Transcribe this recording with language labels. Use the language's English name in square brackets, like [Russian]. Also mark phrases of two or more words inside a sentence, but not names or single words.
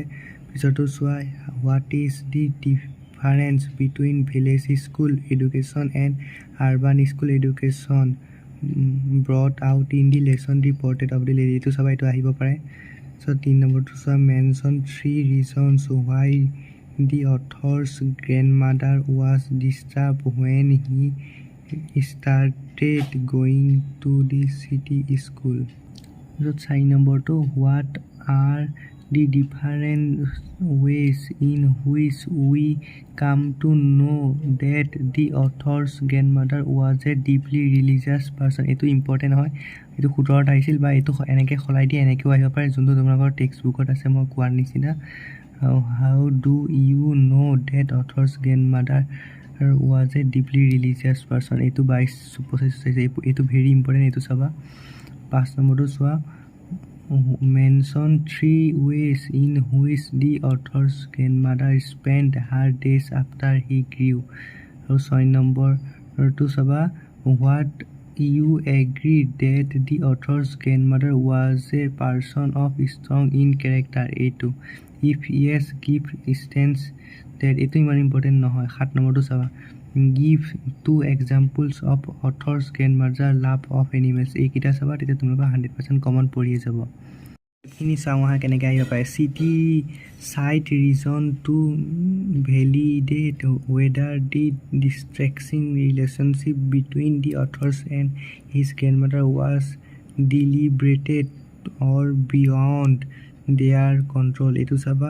[Assamese] পিছতো চোৱা, [English] what is the difference between village school education and urban school education brought out in the lesson the portrait of the lady, [Assamese] এইটো চাবা এইটো আহিব পাৰে। চ' 3 নম্বৰটো চোৱা, [English] mention 3 reasons why the author's grandmother was disturb when he started going to the city school. [Assamese] 4 নম্বৰটো, [English] what are the different ways in which we come to know that the author's grandmother was a deeply religious person, [Assamese] এইটো ইম্পৰ্টেণ্ট হয়, এইটো 17ত আহিছিল বা এইটো এনেকৈ সলাই দিয়ে এনেকৈও আহিব পাৰে যোনটো তোমালোকৰ টেক্সট বুকত আছে মই কোৱাৰ নিচিনা। [English] how do you know that author's grandmother was a deeply religious person, [Assamese] এইটো 22-25 এইটো [English] very important, [Assamese] এইটো চাবা। 5 নম্বৰটো চোৱা, [English] মেনশ্যন 3 ways in which the author's grandmother spent her days after he grew, [Assamese] আৰু 6 নম্বৰটো চাবা, [English] what you agree that the author's grandmother was a person of strong in character, এইটো if yes give instance that, [Assamese] এইটো ইমান ইম্পৰ্টেণ্ট নহয়। 7 নম্বৰটো চাবা, [English] give 2 examples of author's grandmother love of animals, [Assamese] এইকেইটা চাবা তেতিয়া তোমালোকৰ 100% কমন পৰিয়ে যাব। এইখিনি চাওঁ আহা কেনেকৈ আহিব পাৰে। [English] city sight reason to validate whether the distracting relationship between the author's and his grandmother was deliberated or beyond their control, [Assamese] এইটো চাবা।